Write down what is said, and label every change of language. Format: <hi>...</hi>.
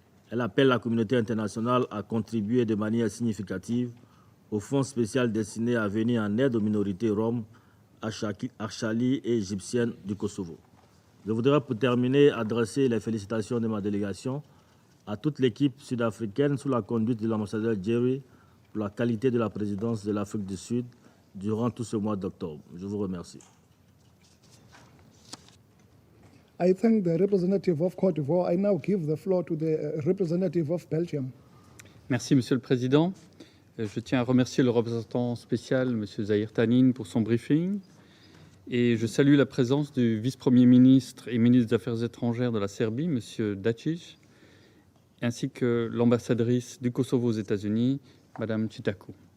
<fr>Elle appelle la communauté internationale à contribuer de manière significative au fonds spécial destiné à venir en aide aux minorités roms, Archali et égyptiennes du Kosovo. Je voudrais pour terminer adresser les félicitations de ma délégation à toute l'équipe sud-africaine sous la conduite de l'ambassadeur Jerry pour la qualité de la présidence de l'Afrique du Sud durant tout ce mois d'octobre. Je vous remercie.</fr> <en>I thank the representative of Côte d'Ivoire. I now give the floor to the representative of Belgium.</en> <fr>Merci, Monsieur le Président. Je tiens à remercier le représentant spécial, M. Zahir Tanin, pour son briefing. Et je salue la présence du vice-premier ministre et ministre des Affaires étrangères de la Serbie, M. Dačić, ainsi que l'ambassadrice du Kosovo aux États-Unis, Mme Čitaku.</fr>